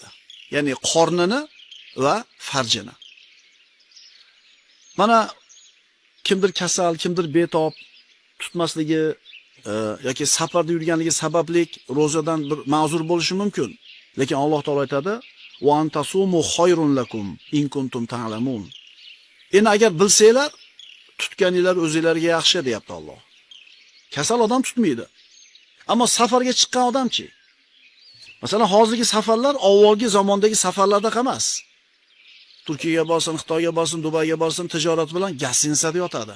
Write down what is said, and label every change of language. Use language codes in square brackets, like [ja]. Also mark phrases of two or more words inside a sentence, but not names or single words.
[uz] Ya'ni qornini va farjini. Mana kimdir kasal, kimdir betob tutmasligi yoki safarda yurganligi sababli rozadan bir ma'zur bo'lishi mumkin. Lekin Alloh taolo aytadi: [ar] "وأن تصوموا خير لكم إن كنتم تعلمون." [uz] Endi agar bilsanglar, tutganinglar o'zingizlarga yaxshi deyapti Alloh. Kasal odam tutmaydi. Ammo safarga chiqqan odamchi? Masalan, hozirgi safarlar avvalgi zamondagi safarlarda emas. Turkiyaga borsin, Xitoyga borsin, Dubayga borsin, tijorat bilan gastinsada yotadi.